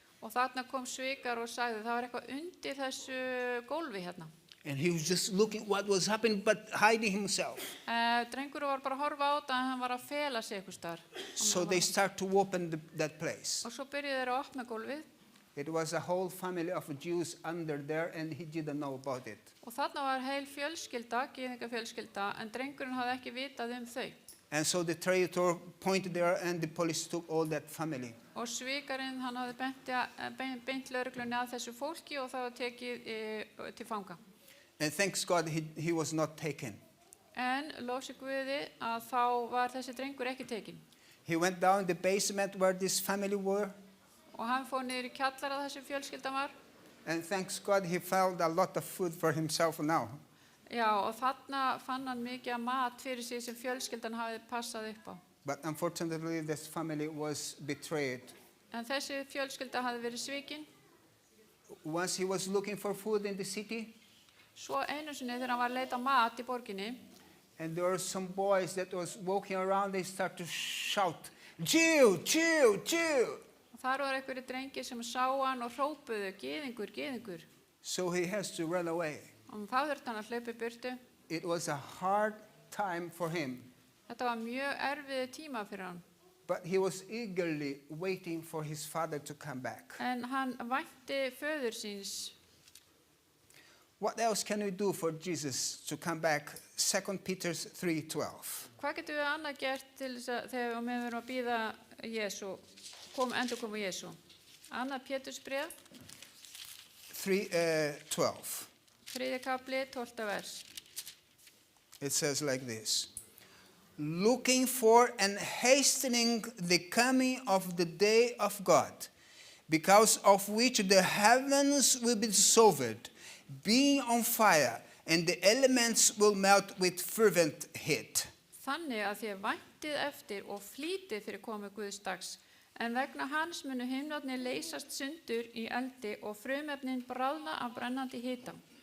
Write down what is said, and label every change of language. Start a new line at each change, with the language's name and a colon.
Icelandic: Og þarna kom svikar og sagði, það var eitthvað undir þessu gólfi hérna.
English: And he was just looking what was happening, but hiding himself.
Icelandic: Drengur var bara að horfa á þetta en hann var að fela sig einhvers staðar.
English: So they start to open that place.
Icelandic: Og svo byrjuðu þeir að opna gólfið
English: It was a whole family of Jews under there, and he didn't know about it.
Icelandic: og þarna var heil fjölskylda, gyðingafjölskylda, en drengurinn hafði ekki vitað þau.
English: And so the traitor pointed there, and the police took all that family.
Icelandic: Og svikarinn, hann hafði beint lögreglunni að þessu fólki og það var tekið til fanga.
English: And thanks God he was not taken.
Icelandic: En lósi Guði að þá var þessi drengur ekki tekinn.
English: He went down the basement where this family were,
Icelandic: Og hann fór niður í kjallara þessi fjölskyldan var.
English: and thanks God he found a lot of food for himself now.
Icelandic: Já, og þarna fann hann mikið af mat fyrir sig sem fjölskyldan hafði passað upp á.
English: But unfortunately this family was betrayed.
Icelandic: En þessi fjölskylda hafði verið svikin.
English: Once he was looking for food in the city,
Icelandic: Svo einu sinni þegar hann var að leita mat í borginni,
English: and there were some boys that was walking around, they start to shout, Jew, Jew, Jew.
Icelandic: og þar var einhverju drengir sem sá hann og hrópuðu, gyðingur, gyðingur.
English: So he has to run away.
Icelandic: Og þá þurfti hann að hlaupa í burtu.
English: It was a hard time for him,
Icelandic: Þetta var mjög erfiði tíma fyrir hann.
English: but he was eagerly waiting for his father to come back.
Icelandic: En hann vænti föður síns.
English: What else can we do for Jesus to come back? 2 Peter 3:12.
Icelandic: Hvað getum við annað gert til þess að þegar við erum að bíða Jésu, endurkomu Jésu? Annað Pétursbréf, 3:12. 3. kapli, 12. vers.
English: It says like this: looking for and hastening the coming of the day of God, because of which the heavens will be dissolved, being on fire, and the elements will melt with fervent heat.
Icelandic: Þannig að þér væntið eftir og flýtið fyrir komu Guðs dags, en vegna hans munu himnarnir leysast sundur í eldi og frumefnin bráðna af brennandi hita.